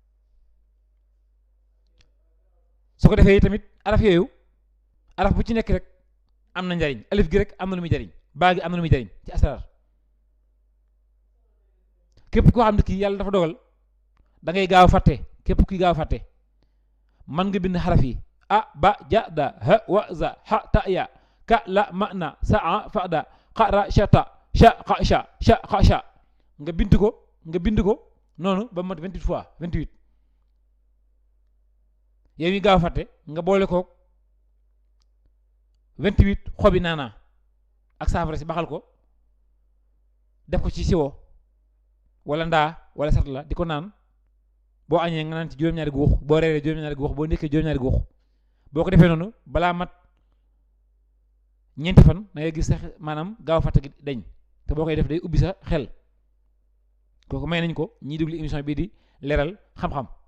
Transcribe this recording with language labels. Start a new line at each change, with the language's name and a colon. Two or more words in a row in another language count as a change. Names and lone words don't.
Wolof: su ko defee tamit araf yooyu, araf bu ci nekk rek am na njariñ. alif gi rek am na lu muy jariñ, baa gi am na lu muy jariñ ci asrar. képp koo xam ne kii yàlla dafa dogal da ngay gaaw a fàtte, képp kuy gaaw a fàtte man nga bind xaraf yi
Arabic: ا ب ج د ه و ز ح ط ي ك ل م ن س ع ف ض ق ر ش ت ش ق ش
Wolof: nga bind ko noonu ba mat 28 fois 28. yow yi gaaw a fàtte nga boole ko 28 xobi naanaa ak saafara si baxal ko def ko ci siwo wala ndaa wala sat la di ko naan boo añee nga naan ci juróom-ñaari guux boo reeree juróom-ñaari guux boo ndekkee juróom-ñaari guux boo ko defee noonu balaa mat ñeenti fan da ngay gis sax maanaam gaaw fàtte gi dañ te boo koy def day ubbi sa xel kooku may nañ ko ñiy déglu émission bii di leeral xam-xam